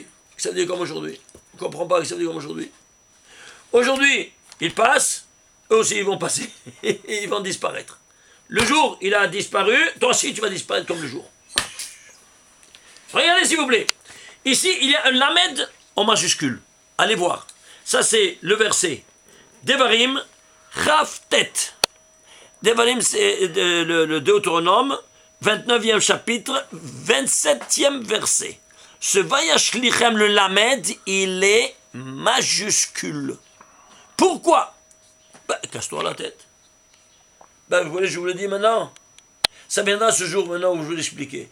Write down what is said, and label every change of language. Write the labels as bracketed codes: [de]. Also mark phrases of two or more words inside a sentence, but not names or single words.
[fr] Ça veut dire comme aujourd'hui. On ne comprend pas ce que ça veut dire comme aujourd'hui. Aujourd'hui, ils passent, eux aussi ils vont passer. Ils vont disparaître. Le jour, il a disparu, toi aussi tu vas disparaître comme le jour. Regardez s'il vous plaît. Ici, il y a un lamed en majuscule. Allez voir. Ça, c'est le verset. Devarim, Chavtet. Devarim, c'est le Deutéronome, 29e chapitre, 27e verset. Ce Vayashlichem, le lamed, il est majuscule. Pourquoi? Casse-toi la tête. Vous voulez, je vous le dis maintenant. Ça viendra ce jour maintenant où je vais l'expliquer.